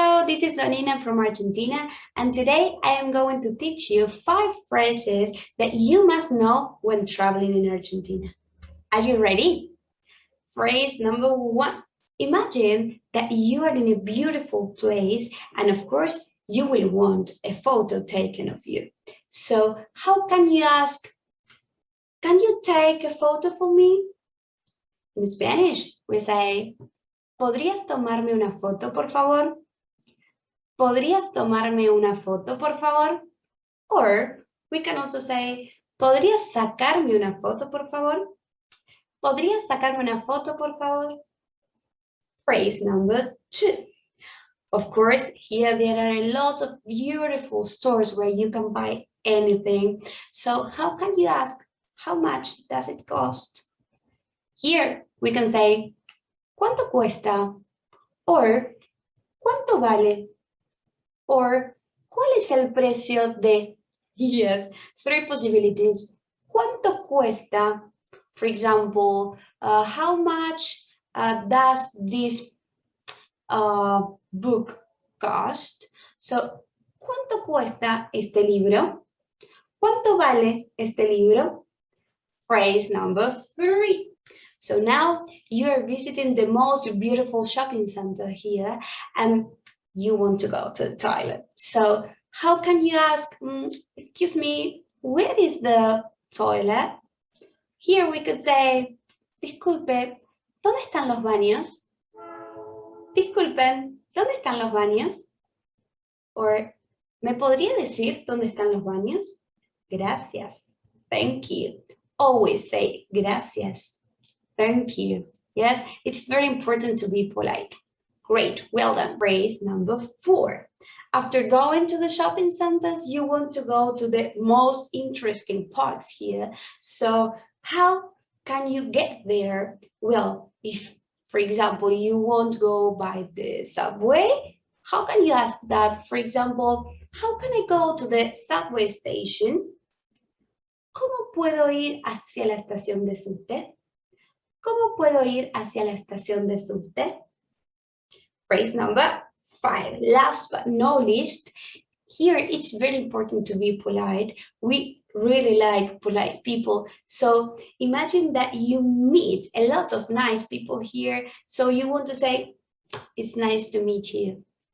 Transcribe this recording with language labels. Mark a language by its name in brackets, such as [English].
[English] this is Vanina from Argentina, and today I am going to teach you 5 phrases that you must know when traveling in Argentina. Are you ready? Phrase number 1. Imagine that you are in a beautiful place, and of course, you will want a photo taken of you. So, how can you ask, can you take a photo for me? In Spanish, we say, [Spanish] ¿podrías tomarme una foto, por favor? ¿Podrías tomarme una foto, por favor? [English] Or we can also say, [Spanish] ¿podrías sacarme una foto, por favor? ¿Podrías sacarme una foto, por favor? [English] Phrase number 2. Of course, here there are a lot of beautiful stores where you can buy anything. So how can you ask, how much does it cost? Here we can say, [Spanish] ¿cuánto cuesta? [English] Or, [Spanish] ¿cuánto vale? Or, ¿cuál es el precio de? [English] Yes, 3 possibilities. [Spanish] ¿Cuánto cuesta? [English] For example, how much does this book cost? So, [Spanish] ¿cuánto cuesta este libro? ¿Cuánto vale este libro? [English] Phrase number 3. So now you are visiting the most beautiful shopping center here and you want to go to the toilet. So how can you ask, excuse me, where is the toilet? Here we could say, [Spanish] disculpe, ¿dónde están los baños? Disculpen, ¿dónde están los baños? [English] Or, [Spanish] ¿me podría decir dónde están los baños? Gracias. Thank you. Always say gracias. Thank you. [English] Yes, it's very important to be polite. Great, well done. Phrase number 4. After going to the shopping centers, you want to go to the most interesting parts here. So how can you get there? Well, if, for example, you want to go by the subway, how can you ask that? For example, how can I go to the subway station? [Spanish] ¿Cómo puedo ir hacia la estación de subte? ¿Cómo puedo ir hacia la estación de subte? [English] Phrase number 5. Last but not least, here it's very important to be polite. We really like polite people. So imagine that you meet a lot of nice people here. So you want to say, it's nice to meet you.